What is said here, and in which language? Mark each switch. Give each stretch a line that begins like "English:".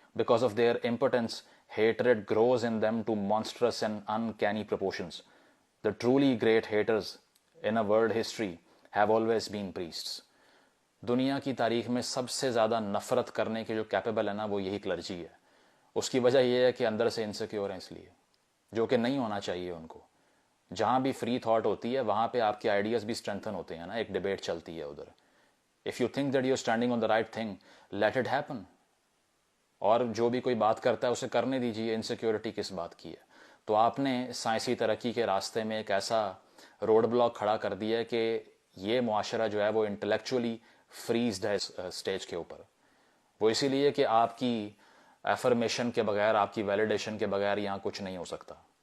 English: Because of their impotence, hatred grows in them to monstrous and uncanny proportions. The truly great haters in a world history have always been priests.
Urdu: دنیا کی تاریخ میں سب سے زیادہ نفرت کرنے کے جو کیپیبل ہے نا وہ یہی کلرجی ہے. اس کی وجہ یہ ہے کہ اندر سے انسیکیور ہیں, اس لیے, جو کہ نہیں ہونا چاہیے ان کو. جہاں بھی فری تھاٹ ہوتی ہے وہاں پہ آپ کے آئیڈیاز بھی اسٹرینتھن ہوتے ہیں نا, ایک ڈیبیٹ چلتی ہے ادھر.
English: If you think that you're standing on the right thing, let it happen.
Urdu: اور جو بھی کوئی بات کرتا ہے اسے کرنے دیجیے. انسیکیورٹی کس بات کی ہے؟ تو آپ نے سائنسی ترقی کے راستے میں ایک ایسا روڈ بلاک کھڑا کر دیا ہے کہ یہ معاشرہ جو ہے وہ انٹلیکچولی فریزڈ ہے اسٹیج کے اوپر. وہ اسی لیے کہ آپ کی ایفرمیشن کے بغیر, آپ کی ویلیڈیشن کے بغیر یہاں کچھ نہیں ہو سکتا.